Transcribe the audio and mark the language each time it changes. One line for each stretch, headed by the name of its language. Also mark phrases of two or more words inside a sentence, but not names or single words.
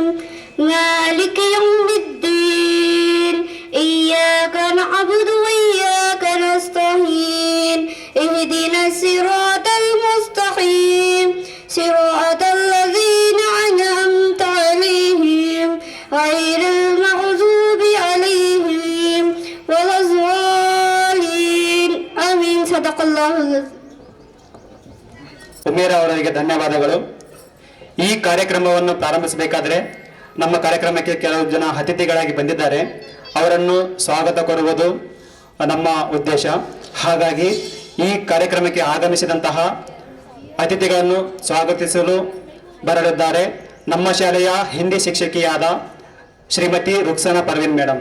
Arabic: مالك يوم الدين إياك نعبد وإياك نستعين اهدنا الصراط المستقيم صراط الذين أنعمت عليهم غير المغضوب عليهم ولا الضالين. آمين. صدق الله.
Kannada: ಉಮೇರಾ ಅವರಿಗೆ ಧನ್ಯವಾದಗಳು. ಈ ಕಾರ್ಯಕ್ರಮವನ್ನು ಪ್ರಾರಂಭಿಸಬೇಕಾದ್ರೆ ನಮ್ಮ ಕಾರ್ಯಕ್ರಮಕ್ಕೆ ಕೆಲವು ಜನ ಅತಿಥಿಗಳಾಗಿ ಬಂದಿದ್ದಾರೆ. ಅವರನ್ನು ಸ್ವಾಗತ ಕೋರುವುದು ನಮ್ಮ ಉದ್ದೇಶ. ಹಾಗಾಗಿ ಈ ಕಾರ್ಯಕ್ರಮಕ್ಕೆ ಆಗಮಿಸಿದಂತಹ ಅತಿಥಿಗಳನ್ನು ಸ್ವಾಗತಿಸಲು ಬರಲಿದ್ದಾರೆ ನಮ್ಮ ಶಾಲೆಯ ಹಿಂದಿ ಶಿಕ್ಷಕಿಯಾದ ಶ್ರೀಮತಿ ರುಕ್ಸಾನಾ ಪರ್ವೀನ್ ಮೇಡಮ್.